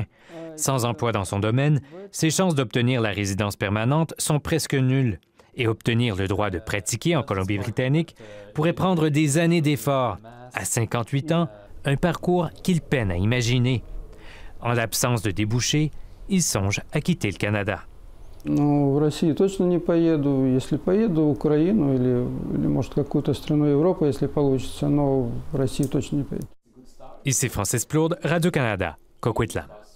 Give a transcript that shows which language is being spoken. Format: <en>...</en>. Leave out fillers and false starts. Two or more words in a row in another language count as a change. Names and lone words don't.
<fr>Sans emploi dans son domaine, ses chances d'obtenir la résidence permanente sont presque nulles. Et obtenir le droit de pratiquer en Colombie-Britannique pourrait prendre des années d'efforts. À 58 ans, un parcours qu'il peine à imaginer. En l'absence de débouchés, il songe à quitter le Canada.</fr> <ru>Ну, в Россию точно не поеду. Если поеду в Украину или может, какую-то страну Европы, если получится, но в Россию точно не поеду.</ru> <fr>Ici Francis Plourde, Radio-Canada, Coquitlam.</fr>